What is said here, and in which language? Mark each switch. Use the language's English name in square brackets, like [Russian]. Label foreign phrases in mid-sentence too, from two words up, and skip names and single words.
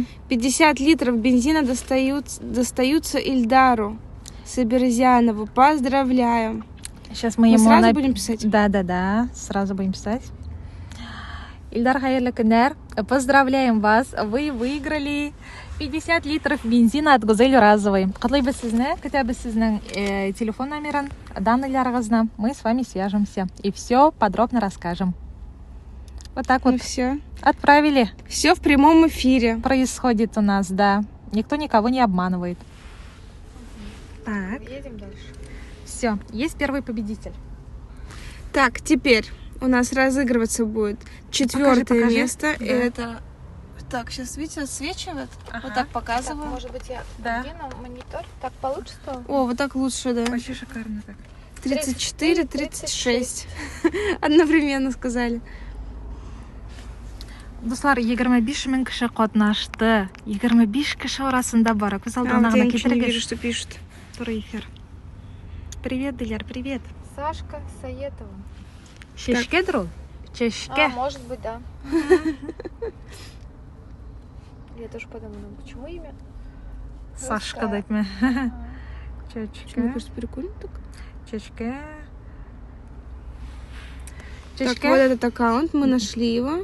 [Russian] 50 литров бензина достаются Ильдару Сабирзянову. Поздравляем! Сейчас мы Мы ему сразу будем писать? Да, сразу будем писать. Ильдар [Tatar] хайырлы күннәр. [Russian] Поздравляем вас. Вы выиграли 50 литров бензина от Гузель Разовой. [Tatar] Котлайбыз сезне, көтәбез сезнең телефон номерын, данныйларыгызны. [Russian] Мы с вами свяжемся и все подробно расскажем. Вот так Ну вот все. отправили. Все в прямом эфире. Происходит у нас, да. Никто никого не обманывает. Так, Едем дальше. все, есть первый победитель. Так, теперь у нас разыгрываться будет 4-е Покажи. место. Да. Это... Так, сейчас, видите, отсвечивает. Ага. Вот так Так, показываю. может быть, я Да. одену монитор? Так получится? О, вот так лучше, да. Вообще шикарно так. 34, 36. Одновременно сказали. [Tatar] Достар, 25 мең кеше катнашты. 25 кеше арасында бара. Күз [Russian] А, вот [Tatar] алдына [Russian] я [Tatar] гына [Russian] ничего не вижу, [Tatar] китерегез. [Russian] что пишут. [Tatar] Туры эфир. [Russian] Привет, Диляр, привет. Сашка Саетова. [Tatar] Чешкедір ол? Чешке. [Russian] Может быть, да. Я тоже подумала, почему имя? Сашка Русская. дайтме. Ага. Мне Чечке. кажется, прикольно так. Чечке. Так, Чечке. вот этот аккаунт, мы нашли его.